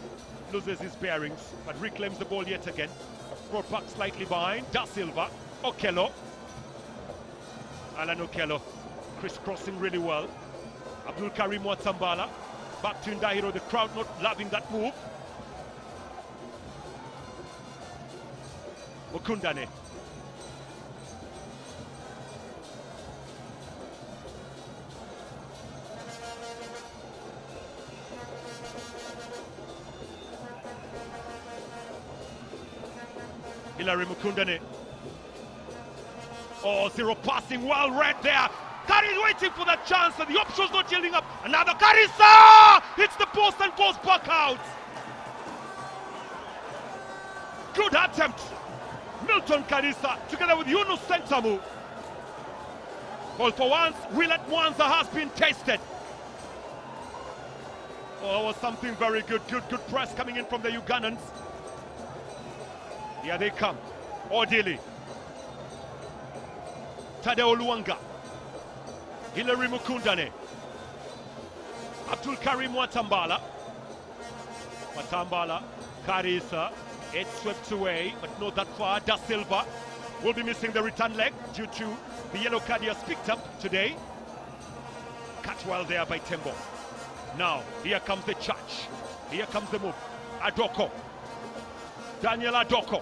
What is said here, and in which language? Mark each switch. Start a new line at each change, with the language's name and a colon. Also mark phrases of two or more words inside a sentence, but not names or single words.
English: Loses his bearings, but reclaims the ball yet again. Brought back slightly behind. Da Silva. Okello. Alan Okello. Crisscrossing really well. Abdul Karim Watambala. Back to Ndahiro. The crowd not loving that move. Mukundane. Hilary Mukundane. Oh, zero passing, well read there. Kari is waiting for that chance, and the option's not yielding up. Another Karisa hits the post and goes back out. Good attempt. Milton Karisa together with Yunus Sentamu. Well, for once, Willett Mwanza has been tasted. Oh, that was something very good. Good press coming in from the Ugandans. Here they come. Odili. Tadeo Luanga. Hilary Mukundane. Abdul Karim Watambala. Watambala. Karisa. It's swept away, but not that far. Da Silva will be missing the return leg due to the yellow card he has picked up today. Cut well there by Tembo. Now, here comes the charge. Here comes the move. Adoko. Daniel Adoko.